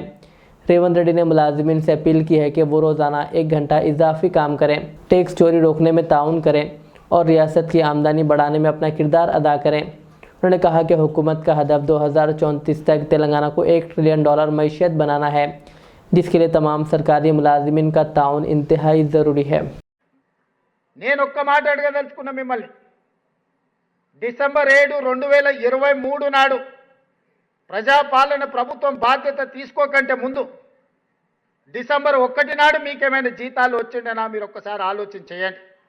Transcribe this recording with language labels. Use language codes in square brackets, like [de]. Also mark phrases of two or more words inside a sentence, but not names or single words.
[ur] ریونت ریڈی نے ملازمین سے اپیل کی ہے کہ وہ روزانہ 1 گھنٹہ اضافی کام کریں، ٹیکس چوری روکنے میں تعاون کریں اور ریاست کی آمدنی بڑھانے میں اپنا کردار ادا کریں۔ انہوں نے کہا کہ حکومت کا ہدف 2034 تک تلنگانہ کو $1 ٹریلین معیشت بنانا ہے، جس کے لیے تمام سرکاری ملازمین کا تعاون انتہائی ضروری ہے۔ [te] నేను ఒక్క మాట అడగదలుచుకున్నా మిమ్మల్ని, డిసెంబర్ 7, 2023 నాడు ప్రజాపాలన ప్రభుత్వం బాధ్యత తీసుకోకంటే ముందు డిసెంబర్ 1 నాడు మీకేమైనా జీతాలు వచ్చిండేనా మీరు ఒక్కసారి ఆలోచన చేయండి।